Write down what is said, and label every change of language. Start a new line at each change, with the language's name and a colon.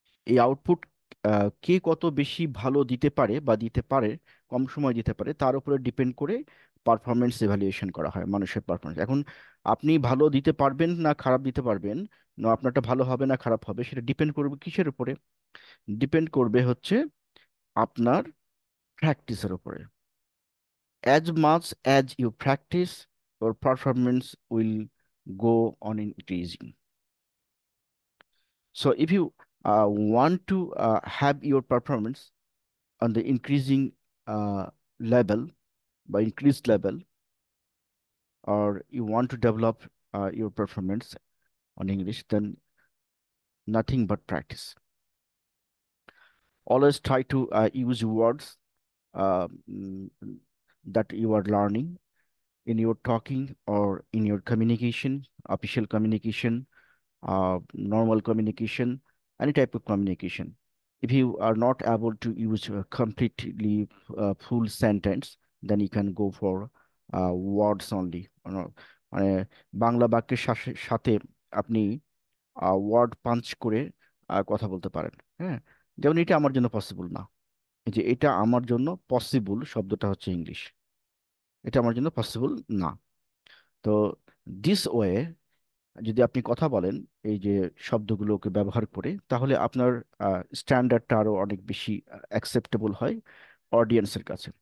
Bangla: এই আউটপুট কে কত বেশি ভালো দিতে পারে বা দিতে পারে, কম সময় দিতে পারে, তার উপরে ডিপেন্ড করে পারফরমেন্স এভালুয়েশন করা হয়, মানুষের পারফরমেন্স। এখন আপনি ভালো দিতে পারবেন না খারাপ দিতে পারবেন, না আপনারটা ভালো হবে না খারাপ হবে, সেটা ডিপেন্ড করবে কিসের উপরে? ডিপেন্ড করবে হচ্ছে আপনার প্র্যাকটিসের উপরে। As much as you practice,
English: your performance will go on increasing. So if you want to have your performance on the increasing level, by increased level, or you want to develop your performance on English, then nothing but practice. Always try to use words uh, mm, that you are learning in your talking or in your communication, official communication, normal communication, any type of communication. If you are not able to use a completely full sentence, then you can go for words only.
Bangla: মানে বাংলা বাক্যের সাথে আপনি word punch করে কথা বলতে পারেন। হ্যাঁ, যেমন এটা আমার জন্য পসিবল না। এই যে এটা আমার জন্য পসিবল শব্দটা হচ্ছে ইংলিশ, এটা আমার জন্য পসিবল না। তো
English: this way
Bangla: যদি আপনি কথা বলেন এই যে শব্দগুলোকে ব্যবহার করে, তাহলে আপনার স্ট্যান্ডার্ডটা আরো অনেক বেশি অ্যাকসেপ্টেবল হয় অডিয়েন্সের কাছে।